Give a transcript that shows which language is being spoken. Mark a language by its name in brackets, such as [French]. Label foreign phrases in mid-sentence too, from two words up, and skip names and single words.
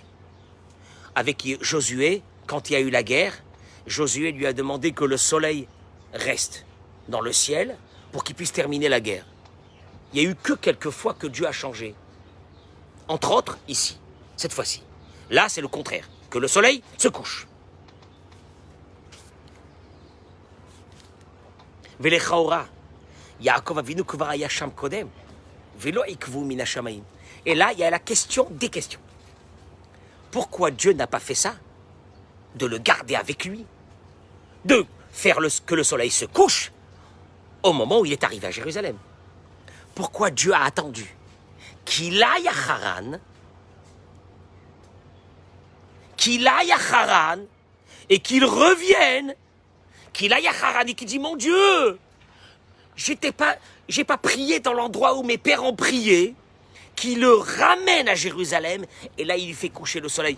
[French] Avec Josué, quand il y a eu la guerre, Josué lui a demandé que le soleil reste dans le ciel pour qu'il puisse terminer la guerre. Il n'y a eu que quelques fois que Dieu a changé. Entre autres, ici, cette fois-ci. Là, c'est le contraire, que le soleil se couche. [Hebrew] ולכאורה, יעקב אבינו כבר היה שם קודם, ולא עיכבו מן השמים. [French] Et là, il y a la question des questions. Pourquoi Dieu n'a pas fait ça? De le garder avec lui, de faire que le soleil se couche au moment où il est arrivé à Jérusalem. Pourquoi Dieu a attendu qu'il aille à Haran, et qu'il revienne, qu'il aille à Haran et qu'il dit, mon Dieu, j'ai pas prié dans l'endroit où mes pères ont prié, qu'il le ramène à Jérusalem, et là il lui fait coucher le soleil.